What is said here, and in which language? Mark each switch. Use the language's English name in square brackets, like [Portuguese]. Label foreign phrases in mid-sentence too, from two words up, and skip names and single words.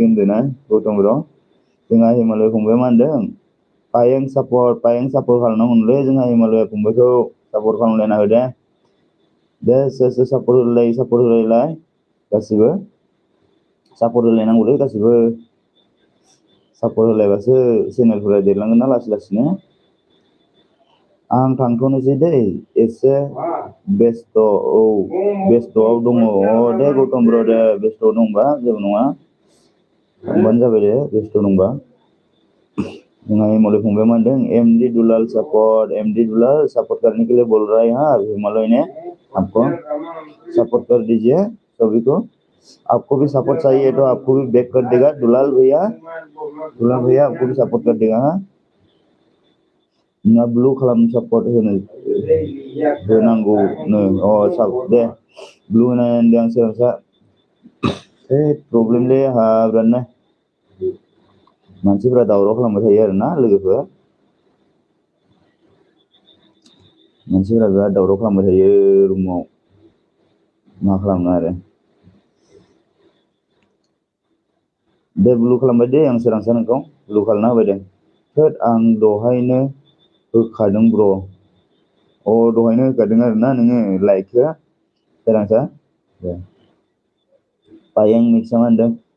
[Bodo] होनदों ना गौतम ब्र जोंहा हिमालय फंबाया मा होनदों पायें सापर्ट खालामनांगौनोलै जोंहा हिमालय फंबायखौ सापर्ट खालामलायना हो दे सोर सापर्ट होलायलाय गासिबो सापर्ट होलायनांगौलै गासिबो सापर्ट होलायबासो चेनेलफोरा देरलांगोन ना लासै लासैनो आं थांथ'नोसै दै एसे बेस्थ'आव दङ दे गौतम ब्र दे बेस्थ'आव दंबा जेबो नङा थांबानो जाबाय दे बेस्थ' दंबा जोंहा हिमालय फंबाया मा होनदों [Hindi] एमडी दुलाल सपोर्ट करने के लिए बोल रहा है यहाँ हिमालय ने आपको सपोर्ट कर दीजिए सभी को आपको भी सपोर्ट चाहिए तो आपको भी बैक कर देगा दुलाल भैया आपको भी सपोर्ट कर देगा हाँ [Bodo] ना ब्लू खालाम सपोर्ट होनांगौ नो सब दे ब्लू होनानै आं सोलोंसा प्रब्लेम ले हा बिरादनो मानसिफोरा दावराव खालामबाय थायो आरोना लोगोफोर मानसिफोरा बिराद दावराव खालामबाय थायो रुमाव मा खालामनो आरो दे ब्लु खालामबाय दे आं सोरांसा नोंखौ ब्लु खालामना होबाय दे थोद आं दहायनो होखादों ब्र दहायनो होखादों आरोना नोङो लाइकखौ सोरांसा दे पायें मिक्सा मा होनदों